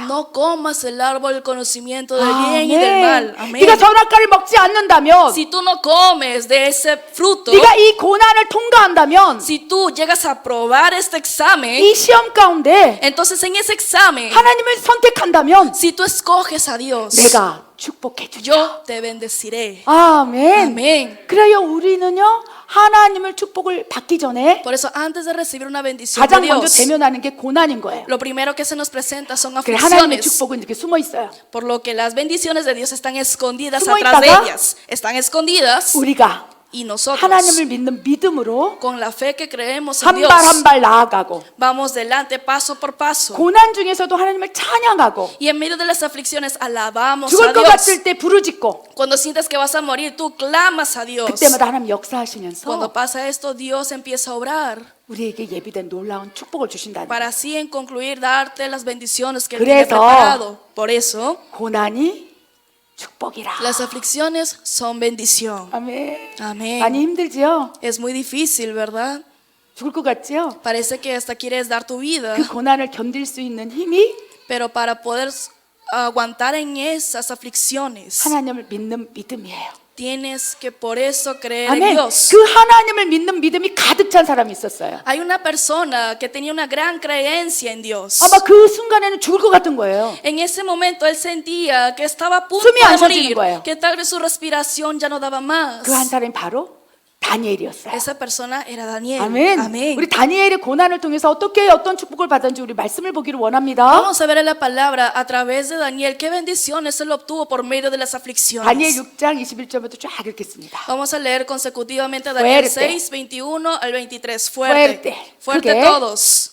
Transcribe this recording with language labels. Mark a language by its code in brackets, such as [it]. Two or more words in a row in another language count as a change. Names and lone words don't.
[es] No comas el árbol del conocimiento del bien y del mal. Amén. [ko] 네가 선악과를 먹지 않는다면, [es] Si tú no comes de ese fruto, [ko] 네가 이 고난을 통과한다면, [es] si tú llegas a probar este examen, [ko] 이 시험 가운데 [es] entonces en ese examen, [ko] 하나님을 선택한다면 [es] si tú escoges a Dios, [ko] 내가 축복해 주죠. [es] yo te bendeciré. [ko] 아멘. [es] Amén. [ko] 그래요, 우리는요 하나님을 축복을 받기 전에 [es] Por eso antes de recibir una bendición de [ko] 가장 먼저 [es] Dios, [ko] 대면하는 게 고난인 거예요. [es] lo primero que se nos presenta son [ko] 그래 하나님의 [es] aflicciones. [ko] 축복은 이렇게 숨어 있어요. [es] Por lo que las bendiciones de Dios están escondidas [ko] 숨어 [es] atrás de [ko] 있다가 [es] ellas. Están escondidas [ko] 우리가 [es] y nosotros, [ko] 하나님을 믿는 믿음으로 [es] con la fe que creemos en [ko] 한 [es] Dios, [ko] 발 한 발 나아가고 [es] vamos delante paso por paso. [ko] 고난 중에서도 하나님을 찬양하고 [es] Y en medio de las aflicciones alabamos [ko] 죽을 [es] a [ko] 것 [es] Dios. [ko] 같을 때 부르짖고 [es] Cuando sientes que vas a morir, tú clamas a Dios. [ko] 그때마다 하나님 역사하시면서 [es] Cuando pasa esto, Dios empieza a obrar [ko] 우리에게 예비된 놀라운 축복을 주신다는 [es] para [ko] 거예요. [es] así en concluir darte las bendiciones que Él tiene [ko] 그래서 [es] preparado. Por eso, [ko] 고난이 축복이라. [es] las aflicciones son bendición. [ko] 아멘. [es] Amén. [ko] 많이 힘들지요? [es] Es muy difícil, ¿verdad? [ko] 죽을 것 같지요? [es] Parece que hasta quieres dar tu vida, [ko] 그 고난을 견딜 수 있는 힘이 [es] pero para poder aguantar en esas aflicciones, [ko] 하나님을 믿는 믿음이에요. [es] tienes que por eso creer en [ko] 아멘. [es] Dios. [ko] 그 하나님을 믿는 믿음이 가득 찬 사람이 있었어요. [es] Hay una persona que tenía una gran creencia en Dios. [ko] 아마 그 순간에는 죽을 것 같은 거예요. [es] En ese momento él sentía que estaba a punto [ko] 숨이 안 [es] de [ko] 쉬어지는 [es] morir, [ko] 거예요. [es] que tal vez su respiración ya no daba más. [ko] 그 한 사람이 바로 다니엘이었어요. [es] Esa persona era Daniel. [ko] 아멘. [es] Amén. [ko] 우리 다니엘의 고난을 통해서 어떻게 어떤 축복을 받았는지 우리 말씀을 보기를 원합니다. [es] Vamos a ver en la palabra a través de Daniel qué bendiciones él obtuvo por medio de las [ko] 다니엘 [es] aflicciones. [ko] 6장 21절부터 쫙 읽겠습니다. [es] Vamos a leer consecutivamente Daniel Fuerte. 6, 21 al 23. Fuerte. Fuerte [ko] 크게. [es] todos.